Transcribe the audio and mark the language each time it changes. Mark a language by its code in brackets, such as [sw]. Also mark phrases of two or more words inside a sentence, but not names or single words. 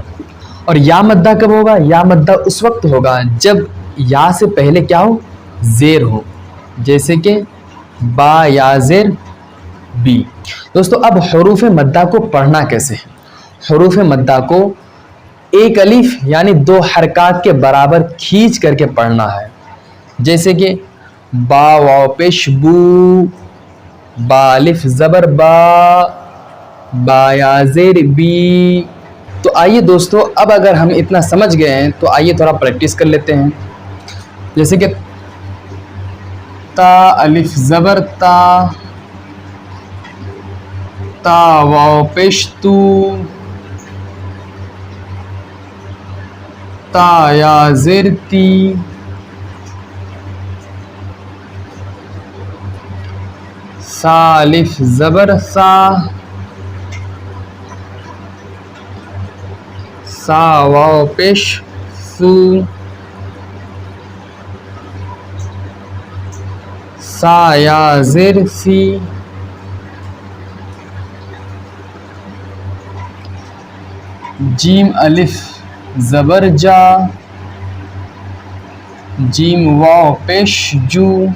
[ur] اور یا مدہ کب ہوگا، یا مدہ اس وقت ہوگا جب یا سے پہلے کیا ہو، زیر ہو، جیسے کہ با یا زیر بی۔ دوستو، اب حروف مدہ کو پڑھنا کیسے ہے؟ حروف مدہ کو ایک الف یعنی 2 حرکات کے برابر کھینچ کر کے پڑھنا ہے، جیسے کہ با، واو پیش بو، با الف زبر با، با یا زیر بی۔ تو آئیے دوستو، اب اگر ہم اتنا سمجھ گئے ہیں تو آئیے تھوڑا پریکٹس کر لیتے ہیں، جیسے کہ تا، الف زبر تا، تا واو پیش تو، تا یا زیر تی، سا الف زبر سا، سا واو پیش سو، سا یا زیر سی، جیم الف زبر جا، جیم واو پیش جو،